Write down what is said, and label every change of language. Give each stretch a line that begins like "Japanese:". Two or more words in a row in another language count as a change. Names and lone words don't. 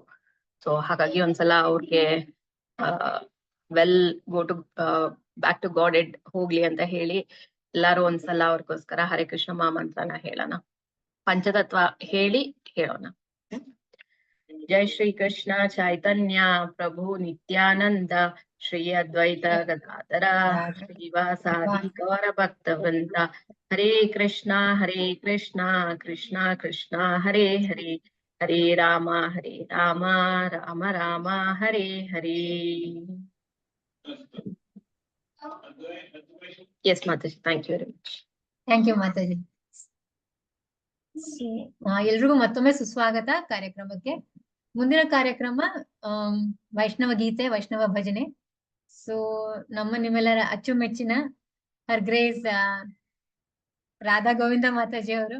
Kannada: ಸೊ ಹಾಗಾಗಿ ಒಂದ್ಸಲ ಅವ್ರಿಗೆ
English: well go to back to God ed
Kannada: ಹೋಗ್ಲಿ ಅಂತ ಹೇಳಿ ಎಲ್ಲಾರು ಒಂದ್ಸಲ ಅವ್ರಿಗೋಸ್ಕರ ಹರೇ ಕೃಷ್ಣ ಮಹಾಮಂತ್ರನ ಹೇಳೋಣ. ಪಂಚತತ್ವ ಹೇಳಿ ಹೇಳೋಣ.
Sanskrit: ಜೈ ಶ್ರೀ ಕೃಷ್ಣ ಚೈತನ್ಯ ಪ್ರಭು ನಿತ್ಯಾನಂದ ಶ್ರೀ ಅದ್ವೈತ ಗದಾಧರ ಶ್ರೀವಾಸಾದಿ ಗೌರ ಭಕ್ತ ವೃಂದ. ಹರೇ ಕೃಷ್ಣ ಕೃಷ್ಣ ಕೃಷ್ಣ ಹರೇ ಹರೇ, ಹರೇ ರಾಮ ರಾಮ ರಾಮ ಹರೇ ಹರೇ.
English: Yes, Mataji. Thank you very much. Thank you Mataji.
Kannada: ಎಲ್ರಿಗೂ ಮತ್ತೊಮ್ಮೆ ಸುಸ್ವಾಗತ ಕಾರ್ಯಕ್ರಮಕ್ಕೆ. ಮುಂದಿನ ಕಾರ್ಯಕ್ರಮ ವೈಷ್ಣವ ಗೀತೆ, ವೈಷ್ಣವ ಭಜನೆ. ಸೊ ನಿಮ್ಮೆಲ್ಲರ ಅಚ್ಚುಮೆಚ್ಚಿನ
English: Her Grace
Kannada: ರಾಧಾ ಗೋವಿಂದ ಮಾತಾಜಿ ಅವರು.